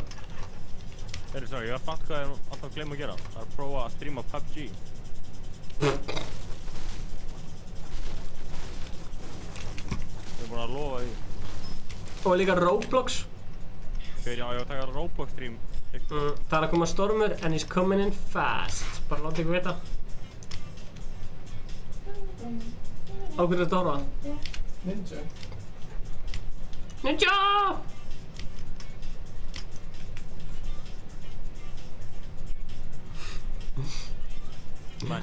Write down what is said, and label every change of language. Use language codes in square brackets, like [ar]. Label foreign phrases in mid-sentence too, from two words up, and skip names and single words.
[is] Heyrðu svo, ég var fatt hvað ég er alltaf að gleyma að gera. Það er að prófa að stríma PUBG. Ég er búinn að lofa því. Og líka Roblox. Já, ég var að taka Roblox stream. Það er að koma stormur [en] and he's coming in fast. [is] Bara láta ykkur vita. Á hverju ertu að horfa? Ninja. Ninja! Nei.